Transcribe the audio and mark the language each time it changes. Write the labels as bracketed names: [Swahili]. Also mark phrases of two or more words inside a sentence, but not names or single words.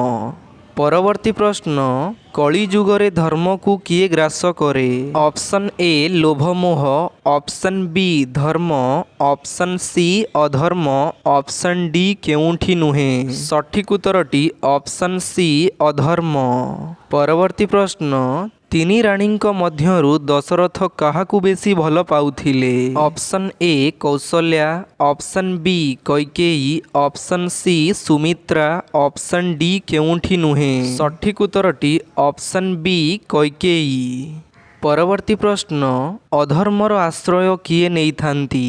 [Odia] ପରବର୍ତ୍ତୀ ପ୍ରଶ୍ନ କଳି ଯୁଗରେ ଧର୍ମ କୁ କିଏ ଗ୍ରାସ କରେ? ଅପସନ ଏ ଲୋଭ ମୋହ, ଅପସନ ବି ଧର୍ମ, ଅପସନ ସି ଅଧର୍ମ, ଅପସନ ଡି କେଉଁଟି ନୁହେଁ। ସଠିକ ଉତ୍ତରଟି ଅପସନ ସି ଅଧର୍ମ। ପରବର୍ତ୍ତୀ ପ୍ରଶ୍ନ ତିନି राणीଙ୍କ ମଧ୍ୟରୁ दशरथ କାହାକୁ ବେଶୀ ଭଲ ପାଉଥିଲେ? ଅପସନ ଏ କୌଶଲ୍ୟା, ଅପସନ ବି କୈକେୟୀ, ଅପସନ ସି ସୁମିତ୍ରା, ଅପସନ ଡି କେଉଁଟି ନୁହେଁ। ସଠିକ ଉତ୍ତରଟି ଅପସନ ବି କୈକେୟୀ। ପରବର୍ତ୍ତୀ ପ୍ରଶ୍ନ ଅଧର୍ମର ଆଶ୍ରୟ କିଏ ନେଇ ଥାନ୍ତି?